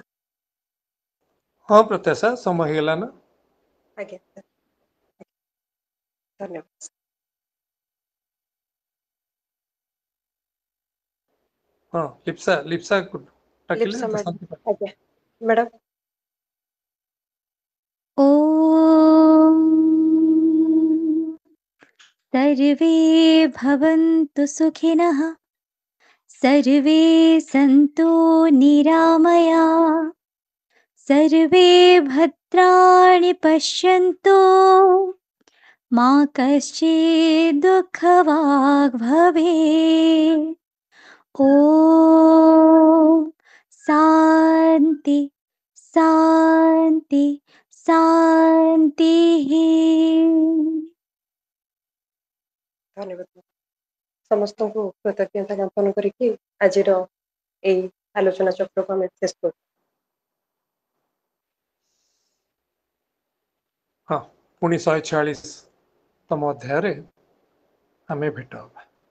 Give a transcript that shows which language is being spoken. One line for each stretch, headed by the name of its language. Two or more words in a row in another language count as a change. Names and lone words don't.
Odia: ହଁ ପ୍ରତ୍ୟାଶା, ସମୟ ହେଇଗଲା ନା? ଆଜ୍ଞା ସାର୍, ଧନ୍ୟବାଦ। ହଁ ଲିପ୍ସା ଡାକିଲେ ଲିପ୍ସା ମ୍ୟାଡ଼ାମ, ଶାନ୍ତି ପାଠ। ଆଜ୍ଞା ମ୍ୟାଡ଼ାମ।
Sanskrit: ॐ सर्वे भवन्तु सुखिनः, सर्वे सन्तु निरामया, सर्वे भद्राणि पश्यन्तु, मा कश्चित् दुःखभाग् भवेत्। ॐ शान्ति शान्ति शान्तिः।
Odia: ଧନ୍ୟବାଦ। ସମସ୍ତଙ୍କୁ କୃତଜ୍ଞତା ଜ୍ଞାପନ କରିକି ଆଜିର ଏଇ ଆଲୋଚନା ଚକ୍ରକୁ ଆମେ ଶେଷ କରୁ। ହଁ, ପୁଣି 146ତମ ଅଧ୍ୟାୟରେ ଆମେ ଭେଟ ହବା।